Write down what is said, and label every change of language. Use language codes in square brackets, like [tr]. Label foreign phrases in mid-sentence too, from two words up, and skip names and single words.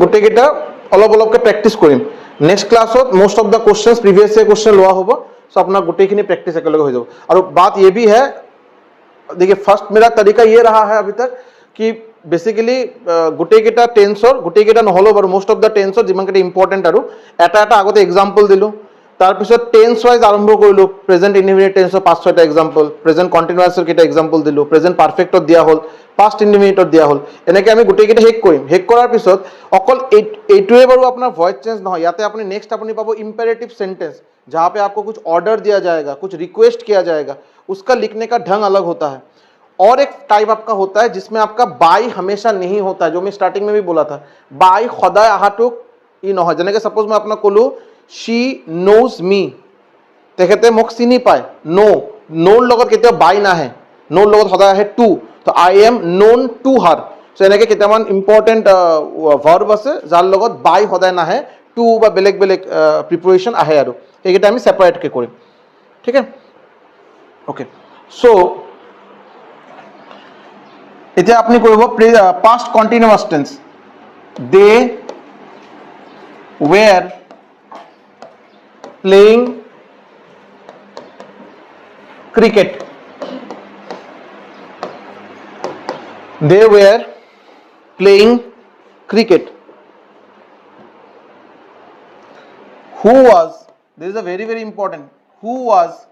[as] গোটেইকেইটা অলপ অলপকৈ প্ৰেক্টিছ কৰিম [en] next class most of the questions previous year question [as] লোৱা হ'ব সো আপোনাৰ গোটেইখিনি প্ৰেক্টিছ একেলগে হৈ যাব আৰু [hi] बात ये भी है देखिए फर्स्ट मेरा तरीका ये रहा है अभी तक कि बेसिकली [as] গোটেইকেইটা টেন্সৰ গোটেইকেইটা নহলো বাৰু [en] most of the tense [as] যিমানকেইটা ইম্পৰ্টেণ্ট আৰু এটা আগতে এক্সাম্পল দিলোঁ তাৰপিছত [en] tense wise [as] আৰম্ভ কৰিলোঁ [en] present indefinite tense [as] 5-6টা এক্সাম্পল [en] present continuous [as] কেইটা এক্সাম্পল দিলোঁ [en] present perfect [as] দিয়া হ'ল [en] past indefinite [as] দিয়া হ'ল এনেকৈ আমি গোটেইকেইটা শেষ কৰিম শেষ কৰাৰ পিছত অকল এইটোৱে বাৰু আপোনাৰ [en] voice change [as] নহয় ইয়াতে আপুনি নেক্সট আপুনি পাব [en] imperative sentence [hi] जहाँ पे आपको कुछ ऑर्डर दिया जाएगा कुछ रिक्वेस्ट किया जाएगा उसका लिखने का ढंग अलग होता है और एक टाइप आपका होता है जिसमें आपका बाय हमेशा नहीं होता है जो मैं स्टार्टिंग में भी बोला था बाय [as] সদায় আহাটো ই নহয় যেনেকৈ [hi] सपोज मैं अपना [as] কলো [en] she knows me [as] তেখেতে মোক চিনি পায় নো নোৰ লগত কেতিয়াও বাই নাহে নোৰ লগত সদায় আহে টু তো [en] I am known to her [as] চ' এনেকৈ কেইটামান [en] important verb [as] আছে যাৰ লগত বাই সদায় নাহে টু বা বেলেগ বেলেগ প্ৰিপৰেশ্যন আহে আৰু সেইকেইটা আমি ছেপাৰেটকৈ কৰিম ঠিক আছে [en] okay so' [as] এতিয়া আপুনি কৰিব [en] past continuous tense they were playing cricket they were playing cricket who was this is a very important who was